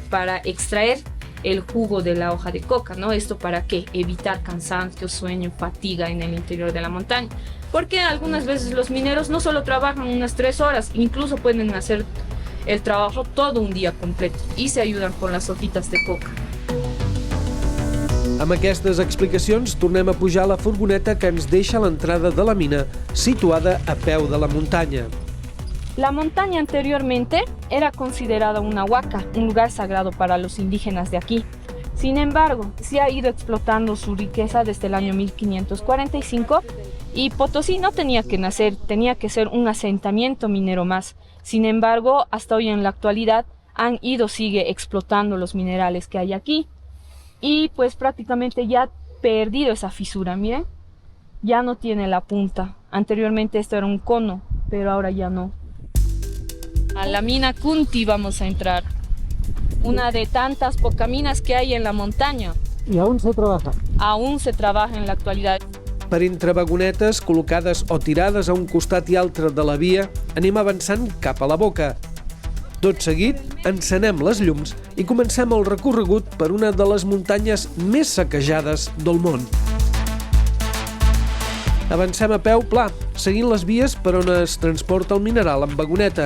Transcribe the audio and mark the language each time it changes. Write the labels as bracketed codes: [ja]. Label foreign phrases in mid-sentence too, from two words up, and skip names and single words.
[es] Para extraer el jugo de la hoja de coca, ¿no? ¿Esto para qué? Evitar cansancio, sueño, fatiga en el interior de la montaña. Porque algunas veces los mineros no solo trabajan unas 3 horas, incluso pueden hacer el trabajo todo un día completo y se ayudan con las hojitas de coca. [ca] Amb aquestes explicacions, tornem a pujar a la furgoneta que ens deixa a l'entrada de la mina, situada a peu de la muntanya. [es] La montaña anteriormente era considerada una huaca, un lugar sagrado para los indígenas de aquí. Sin embargo, se ha ido explotando su riqueza desde el año 1545 y Potosí no tenía que nacer, tenía que ser un asentamiento minero más. Sin embargo, hasta hoy en la actualidad sigue explotando los minerales que hay aquí y pues prácticamente ya ha perdido esa fisura, miren, ya no tiene la punta. Anteriormente esto era un cono, pero ahora ya no. A la mina Kunti vamos a entrar, una de tantas pocaminas que hay en la montaña. [ca] I on [es] se trabaja? Aún se trabaja en la actualidad. [ca] Per entre vagonetes col·locades o tirades a un costat i altre de la via, anem avançant cap a la boca. Tot seguit, encenem les llums i comencem el recorregut per una de les muntanyes més saquejades del món. Avancem a peu pla, seguint les vies per on es transporta el mineral en vagoneta.